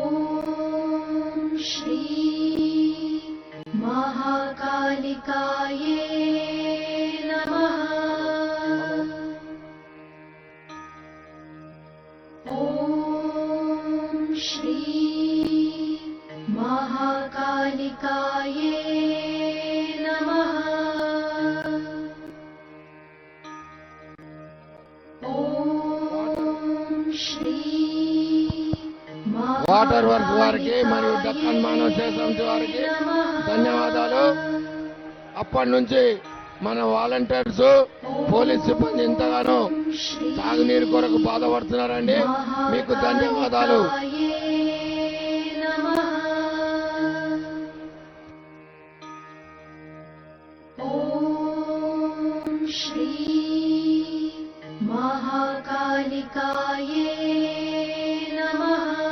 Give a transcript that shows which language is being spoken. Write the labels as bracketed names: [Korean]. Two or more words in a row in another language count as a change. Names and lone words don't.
[Sanskrit] श्री महाकालिकाये नमः ॐ श्री महाकालिकाये नमः ॐ श्री [Telugu] వాటర్ వర్క్స్ వారికి మరియు దక్కన్ మానవ సేవ సమితి వారికి ధన్యవాదాలు. అప్పటి నుంచి మన [English] volunteers police [Telugu] సిబ్బంది ఎంతగానో తాగునీరు కొరకు బాధపడుతున్నారండి. మీకు ధన్యవాదాలు. [Sanskrit] ॐ श्री महाकालिकाये नमः